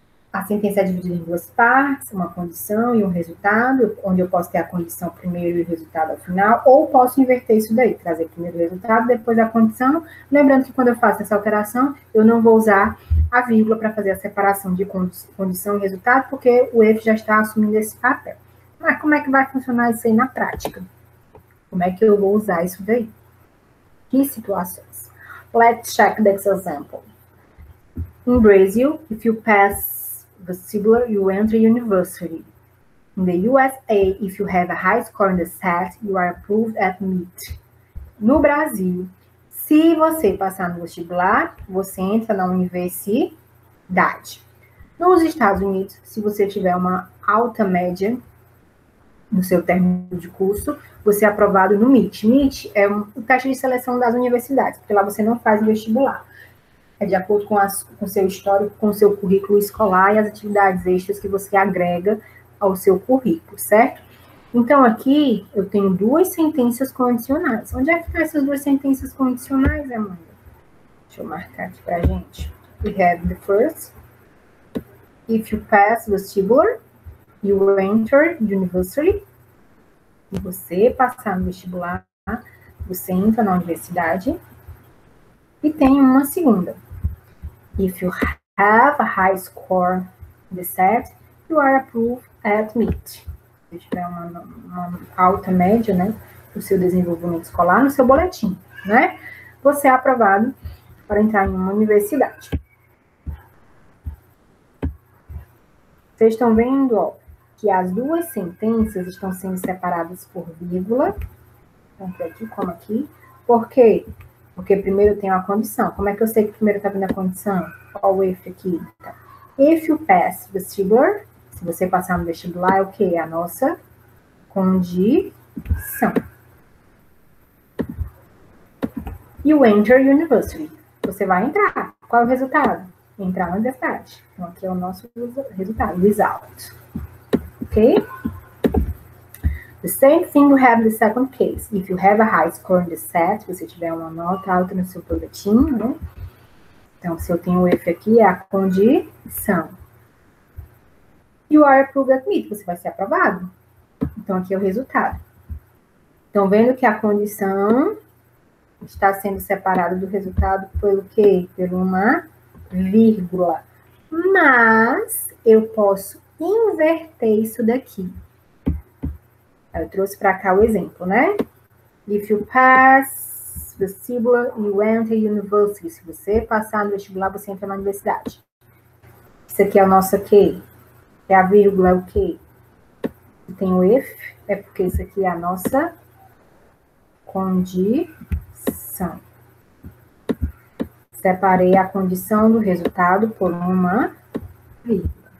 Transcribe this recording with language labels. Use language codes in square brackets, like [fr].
[pt] A sentença é dividida em duas partes, uma condição e um resultado, onde eu posso ter a condição primeiro e o resultado ao final, ou posso inverter isso daí, trazer primeiro o resultado, depois a condição. Lembrando que quando eu faço essa alteração, eu não vou usar a vírgula para fazer a separação de condição e resultado, porque o if já está assumindo esse papel. Mas como é que vai funcionar isso aí na prática? Como é que eu vou usar isso daí? Que situações? [en] Let's check this example. In Brazil, if you pass vestibular, you enter university. In the USA, if you have a high score in the SAT, you are approved at MIT. [pt] No Brasil, se você passar no vestibular, você entra na universidade. Nos Estados Unidos, se você tiver uma alta média no seu término de curso, você é aprovado no MIT. MIT é o teste de seleção das universidades, porque lá você não faz vestibular. É de acordo com o seu histórico, com o seu currículo escolar e as atividades extras que você agrega ao seu currículo, certo? Então, aqui eu tenho duas sentenças condicionais. Onde é que estão essas duas sentenças condicionais, Amanda? Deixa eu marcar aqui pra gente. [en] We have the first. If you pass vestibular, you enter university. [pt] Se você passar no vestibular, você entra na universidade. E tem uma segunda. [en] If you have a high score in the SAT, you are approved at MIT. [pt] Se tiver uma alta média, né, do seu desenvolvimento escolar, no seu boletim, né, você é aprovado para entrar em uma universidade. Vocês estão vendo, ó, que as duas sentenças estão sendo separadas por vírgula, tanto aqui como aqui. Por quê? Porque primeiro tem uma condição. Como é que eu sei que primeiro está vindo a condição? Olha o if aqui. Então, [en] if you pass vestibular, [pt] se você passar no vestibular, é o quê? A nossa condição. [en] You enter university. [pt] Você vai entrar. Qual é o resultado? Entrar na universidade. Então, aqui é o nosso resultado. [en] Result. Ok? The same thing we have in the second case. If you have a high score in the set, [pt] se você tiver uma nota alta no seu boletim, né? Então, se eu tenho o if aqui, é a condição. [en] You are approved at MIT. [pt] Você vai ser aprovado. Então, aqui é o resultado. Estão vendo que a condição está sendo separada do resultado pelo quê? Por uma vírgula. Mas eu posso inverter isso daqui. Eu trouxe para cá o exemplo, né? [en] If you pass vestibular, you enter university. [pt] Se você passar no vestibular, você entra na universidade. Isso aqui é o nosso quê? É a vírgula, é o quê? Tem o if, é porque isso aqui é a nossa condição. Separei a condição do resultado por uma vírgula.